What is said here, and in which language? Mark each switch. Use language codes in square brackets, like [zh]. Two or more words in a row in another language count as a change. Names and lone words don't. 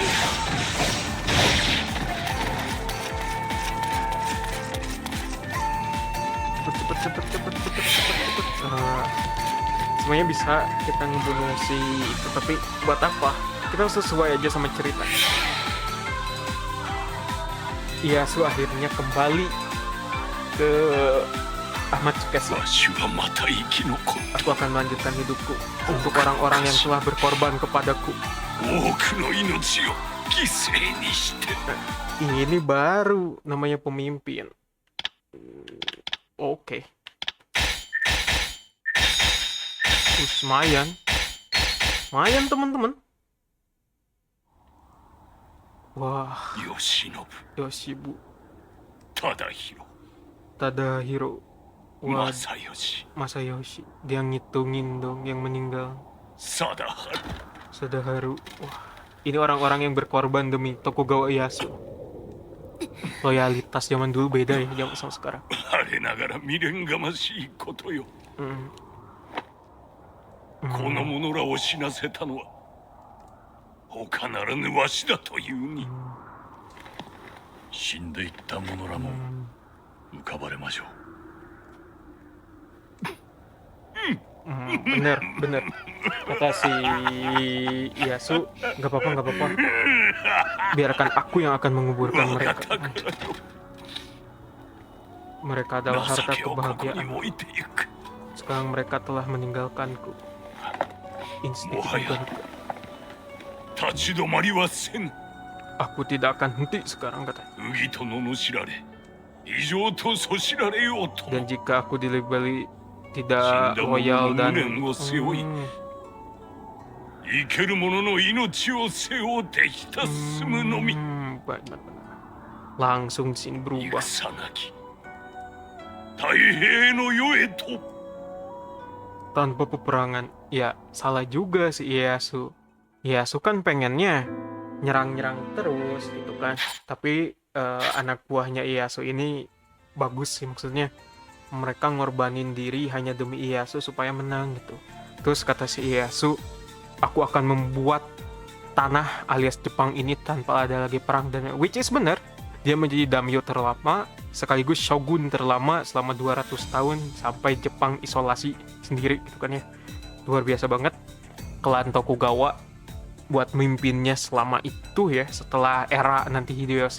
[id] Cepet. Semuanya bisa kita ngebunuh si itu, tapi buat apa? Kita harus sesuai aja sama cerita. Ieyasu akhirnya kembali ke Ahmad Tsukasa. [ja] わしはまた生き残っ [id] Aku akan melanjutkan hidupku untuk orang-orang yang telah berkorban kepadaku. [ja] 多くの命を犠牲にして。 [id] Ini baru namanya pemimpin. Oke. Lumayan. Lumayan teman-teman. Wah, 慶喜、 Yoshibu 忠宏、 Tadahiro. Wah, 正義、 Masayoshi. Dia ngitungin dong yang meninggal. 貞治。 Sadaharu. Wah, ini orang-orang yang berkorban demi Tokugawa Ieyasu. Loyalitas zaman dulu beda ya zaman sama sekarang. [ja] 我ながら未練がましいことよ。 この者らを死なせたのは他ならぬわしだというに。死んでいった者らも浮かばれましょう。 [id] Bener. Kata si Ieyasu, nggak apa-apa. Biarkan aku yang akan menguburkan mereka. Mereka adalah harta [ja] 情けをここに [id] kebahagiaan. [ja] 置いてゆく。 [id] Sekarang mereka telah meninggalkanku. Insting Wahaya. berharga. [ja] 立ち止まりはせぬ。 [id] Aku tidak akan henti sekarang katanya. [ja] 麦と罵られ異常とそしられようと [id] Dan jika aku dilabeli tidak loyal dan [ja] 生ける者の命を背負うてひたすむのみ。 [id] benar. Langsung sini berubah. [ja] 戦なき太平の世へと。 [id] Tanpa peperangan. Ya, salah juga si Ieyasu. Ieyasu kan pengennya nyerang-nyerang terus gitu kan. Tapi anak buahnya Ieyasu ini bagus sih, maksudnya mereka ngorbanin diri hanya demi Ieyasu supaya menang gitu. Terus kata si Ieyasu, aku akan membuat tanah alias Jepang ini tanpa ada lagi perang, dan [en] which is [id] benar. Dia menjadi daimyo terlama sekaligus shogun terlama selama 200 tahun sampai Jepang isolasi sendiri gitu kan ya. Luar biasa banget klan Tokugawa buat mimpinnya selama itu ya, setelah era nanti Hideyoshi.